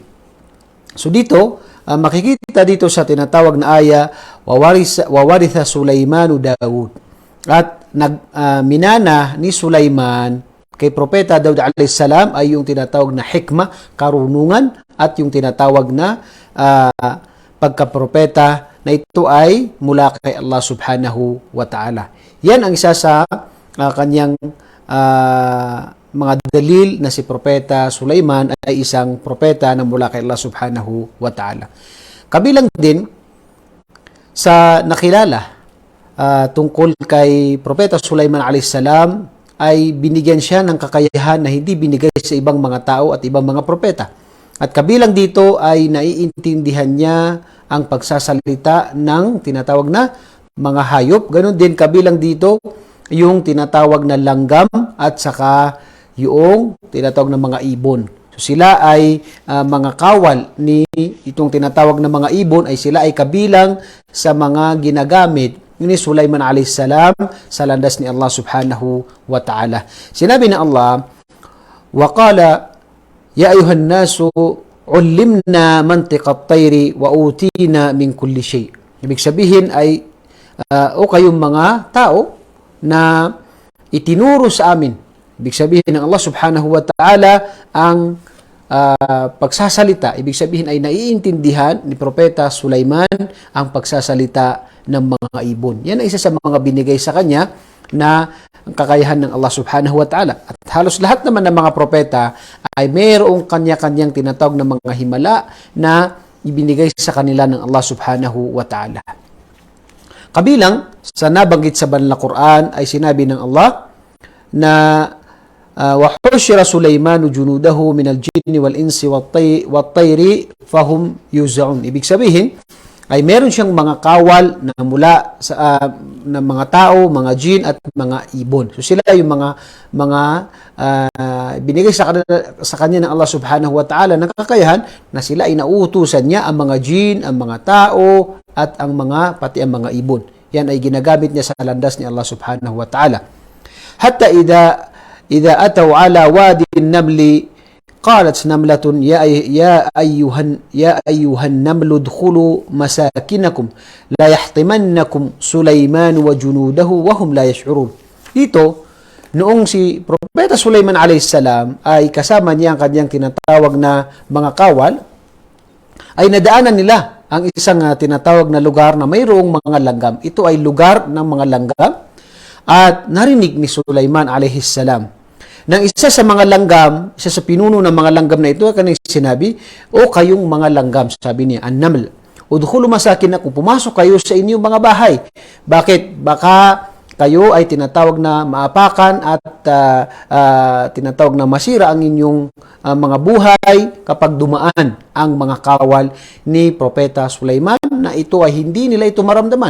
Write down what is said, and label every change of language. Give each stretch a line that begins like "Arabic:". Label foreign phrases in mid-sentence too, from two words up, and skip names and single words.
Filipino: So dito, makikita dito sa tinatawag na aya,
Arabic: وورث سليمان داود.
Filipino: At minana ni Sulaiman kay Propeta Daud
Arabic: عليه السلام
Filipino: ay yung tinatawag na hikmah, karunungan, at yung tinatawag na pagkapropeta na ito ay mula kay Allah
Arabic: سبحانه وتعالى.
Filipino: Yan ang isa sa kanyang mga dalil na si Propeta Sulaiman ay isang propeta na mula kay Allah
Arabic: سبحانه وتعالى.
Filipino: Kabilang din sa nakilala tungkol kay Propeta Sulaiman
Arabic: عليه السلام
Filipino: ay binigyan siya ng kakayahan na hindi binigay sa ibang mga tao at ibang mga propeta. At kabilang dito ay naiintindihan niya ang pagsasalita ng tinatawag na mga hayop. Ganon din kabilang dito yung tinatawag na langgam at saka yung tinatawag na mga ibon. So sila ay mga kawal ni itong tinatawag na mga ibon ay sila ay kabilang sa mga ginagamit ni Sulaiman
Arabic: عليه السلام
Filipino: sa landas ni Allah
Arabic: سبحانه وتعالى.
Filipino: Sinabi ng Allah,
Arabic: وقال يا أيها الناس علمنا منطق الطير وأوتينا من كل شيء.
Filipino: Ibig sabihin ay o kayong mga tao na itinuro sa amin. Ibig sabihin ng Allah
Arabic: سبحانه وتعالى
Filipino: ang pagsasalita. Ibig sabihin ay naiintindihan ni Propeta Sulaiman ang pagsasalita ng mga ibon. Yan ay isa sa mga binigay sa kanya na kakayahan ng Allah
Arabic: سبحانه وتعالى.
Filipino: At halos lahat naman ng mga propeta ay mayroong kanya-kanyang tinatawag na mga himala na ibinigay sa kanila ng Allah
Arabic: سبحانه وتعالى.
Filipino: Kabilang sa nabanggit sa banal na Quran ay sinabi ng Allah na
Arabic: وَحُشِرَ سُلَيْمَانُ جُنُودَهُ مِنَ الْجِنِّ وَالْإِنسِ وَالطَّيْرِ فَهُمْ يُوزَعُونَ.
Filipino: Ibig sabihin ay meron siyang mga kawal na mula sa ng mga tao, mga jin at mga ibon. So sila yung mga binigay sa kanya ng Allah
Arabic: سبحانه وتعالى
Filipino: ng kakayahan na sila ay nauutusan niya ang mga jin, ang mga tao at ang mga pati ang mga ibon. Yan ay ginagamit niya sa landas ni Allah
Arabic: سبحانه وتعالى. حتى إذا أتوا على وادي النمل قالت نملة يا أيها النمل ادخلوا مساكنكم لا يحطمنكم سليمان وجنوده وهم لا يشعرون.
Filipino: Dito, noong si Propeta Sulaiman
Arabic: عليه السلام
Filipino: ay kasama niya ang kanyang tinatawag na mga kawal, ay nadaanan nila ang isang tinatawag na lugar na mayroong mga langgam. Ito ay lugar ng mga langgam at narinig ni Sulaiman
Arabic: عليه السلام
Filipino: nang isa sa mga langgam, isa sa pinuno ng mga langgam na ito, kanang sinabi, o kayong mga langgam, sabi niya,
Arabic: النمل ادخلوا مساكنكم,
Filipino: pumasok kayo sa inyong mga bahay. Bakit? Baka kayo ay tinatawag na maapakan at tinatawag na masira ang inyong mga buhay kapag dumaan ang mga kawal ni Propeta Sulaiman na ito ay hindi nila ito maramdaman.